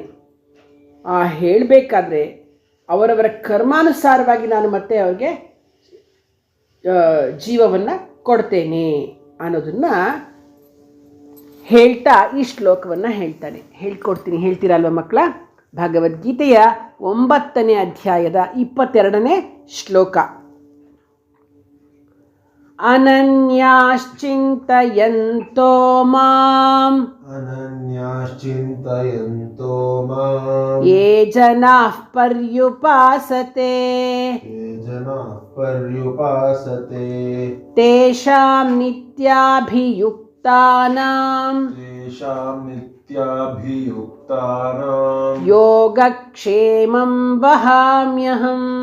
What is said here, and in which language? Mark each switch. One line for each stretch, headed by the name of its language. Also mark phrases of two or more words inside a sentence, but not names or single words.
Kannada: ಆ ಹೇಳಬೇಕಾದ್ರೆ ಅವರವರ ಕರ್ಮಾನುಸಾರವಾಗಿ ನಾನು ಮತ್ತೆ ಅವ್ರಿಗೆ ಜೀವವನ್ನು ಕೊಡ್ತೇನೆ ಅನ್ನೋದನ್ನು ಹೇಳ್ತಾ ಈ ಶ್ಲೋಕವನ್ನು ಹೇಳ್ತಾನೆ. ಹೇಳ್ತೀರಲ್ವ ಮಕ್ಕಳ? ಭಗವದ್ಗೀತೆಯ 9ನೇ ಅಧ್ಯಾಯದ 22ನೇ ಶ್ಲೋಕ.
Sanskrit: ಅನನ್ಯಾಶ್ಚಿಂತಯಂತೋ ಮಾಂ ಯೇ ಜನಾಃ ಪರ್ಯುಪಾಸತೆ ತೇಷಾಂ ನಿತ್ಯಾಭಿಯುಕ್ತಾನಾಂ ಯೋಗಕ್ಷೇಮಂ ವಹಾಮ್ಯಹಂ.